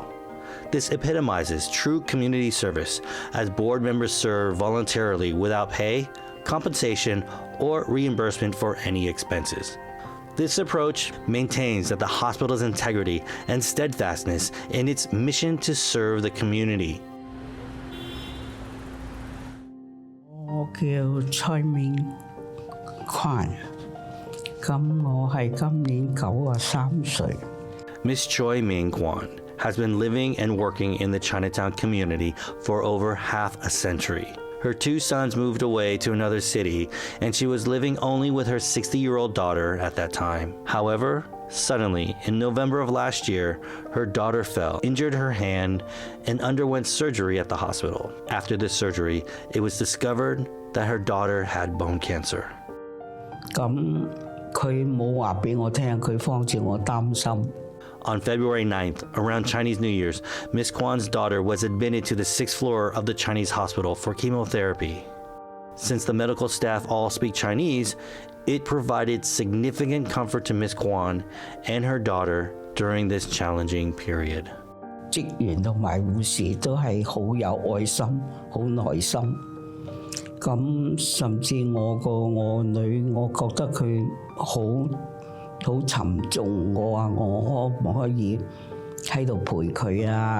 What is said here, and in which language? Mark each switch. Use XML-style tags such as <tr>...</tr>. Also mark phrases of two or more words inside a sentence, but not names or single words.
<en>This epitomizes true community service, as board members serve voluntarily without pay, compensation, or reimbursement for any expenses. This approach maintains that the hospital's integrity and steadfastness in its mission to serve the community.</en> <yue>我叫蔡明群，咁我係今年93歲。</yue> <en>Ms. Choi Ming-Kwan has been living and working in the Chinatown community for over half a century. Her two sons moved away to another city, and she was living only with her 60-year-old daughter at that time. However, suddenly, in November of last year, her daughter fell, injured her hand, and underwent surgery at the hospital. After this surgery, it was discovered that her daughter had bone cancer.</en> <yue>咁佢冇話俾我聽，佢方住我擔心。</yue> <en>On February 9th, around Chinese New Year's, Ms. Kwan's daughter was admitted to the 6th floor of the Chinese hospital for chemotherapy. Since the medical staff all speak Chinese, it provided significant comfort to Ms. Kwan and her daughter during this challenging period.</en> <yue>職員同埋護士都係好有愛心、好耐心。咁甚至我女，我覺得佢好沉重，我話我可唔可以喺度陪佢啊？</yue>